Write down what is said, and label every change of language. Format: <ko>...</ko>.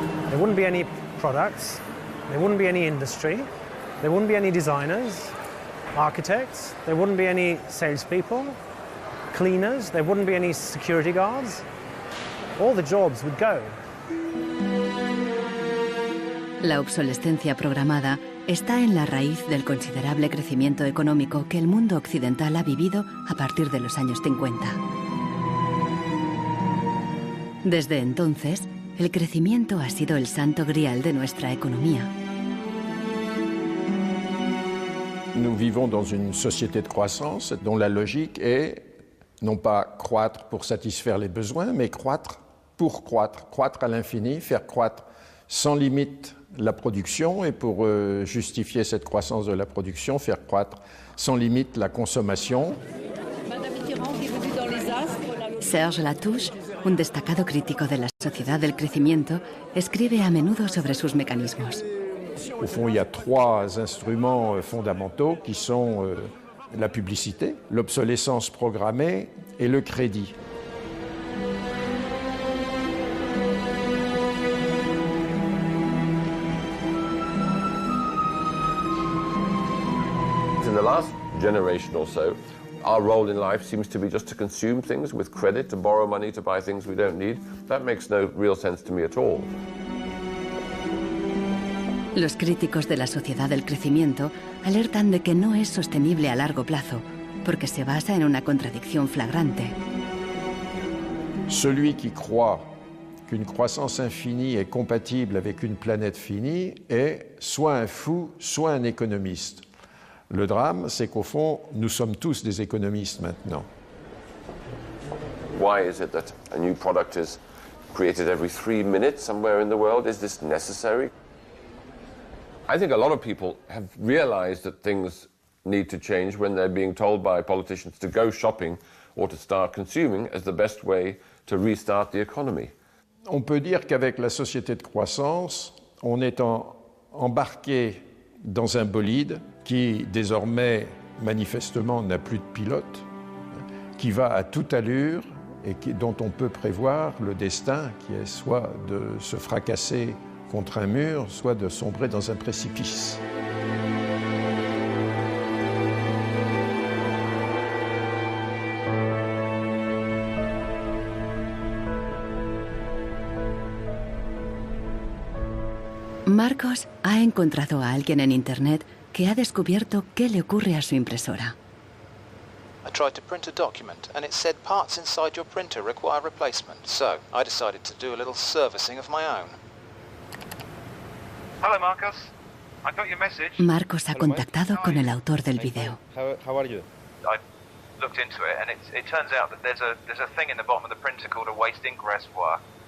<en>There wouldn't be any products, there wouldn't be any industry, there wouldn't be any designers, architects, there wouldn't be any salespeople, cleaners, there wouldn't be any security guards. All the jobs would go.</en> <es>La obsolescencia programada está en la raíz del considerable crecimiento económico que el mundo occidental ha vivido a partir de los años 50. Desde entonces, el crecimiento ha sido el santo grial de nuestra economía.</es> <fr>Nous vivons dans une société de croissance dont la logique est Non pas croître pour satisfaire les besoins, mais croître pour croître, croître à l'infini, faire croître sans limite la production, et pour justifier cette croissance de la production, faire croître sans limite la consommation.</fr> <es>Serge Latouche, un destacado crítico de la sociedad del crecimiento, escribe a menudo sobre sus mecanismos.</es> <fr>Au fond, il y a 3 instruments fondamentaux qui sont la publicité, l'obsolescence programmée et le crédit.</fr> <en>In the last generation or so, our role in life seems to be just to consume things with credit, to borrow money to buy things we don't need. That makes no real sense to me at all.</en> <es>Los críticos de la sociedad del crecimiento alertan de que no es sostenible a largo plazo, porque se basa en una contradicción flagrante.</es> <fr>Celui qui croit qu'une croissance infinie est compatible avec une planète finie est soit un fou, soit un économiste. Le drame, c'est qu'au fond, nous sommes tous des économistes maintenant.</fr> <en>Why is it that a new product is created every 3 minutes somewhere in the world? Is this necessary? I think a lot of people have realized that things need to change when they're being told by politicians to go shopping or to start consuming as the best way to restart the economy. On peut dire qu'avec la société de croissance, on est embarqué dans un bolide qui désormais manifestement n'a plus de pilote, qui va à toute allure et dont on peut prévoir le destin, qui est soit de se fracasser contre un mur, soit de sombrer dans un précipice.</en> <es>Marcos ha encontrado a alguien en Internet que ha descubierto qué le ocurre a su impresora.</es> <en>I tried to print a document and it said parts inside your printer require replacement. So I decided to do a little servicing of my own. Hello, Marcos. I got your message.</en> <es>Marcos ha contactado con el autor del video.</es> <en>How are you? I looked into it and it turns out that there's a thing in the bottom of the printer called a waste ink reservoir.</en>